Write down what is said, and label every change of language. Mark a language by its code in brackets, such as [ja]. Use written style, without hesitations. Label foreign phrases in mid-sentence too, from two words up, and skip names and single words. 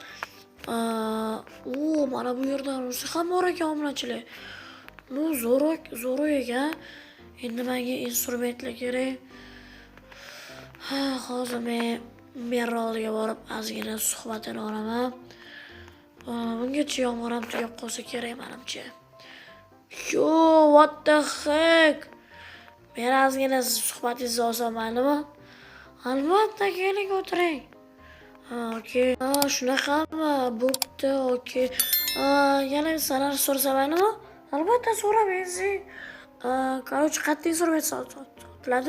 [uz] Mana bu yerda rusi ham bor ekan, obunachilar. Ну, zo'r ekan. Endi menga instrumentlar kerak. Hozir men merolga borib ozgina suhbatini olaman. Bungacha yomg'ir ham tugab qolsa kerak menimcha. [en] What the heck? [uz] Men ozgina suhbatingizni olsam maylimi? Albatta, keling o'tiring. Okey. Shunaqami? Bo'pti, okey. Yana sanar so'rasam maylimi? Albatta, so'ramaysiz. Короче, qanday instrument sotiladi?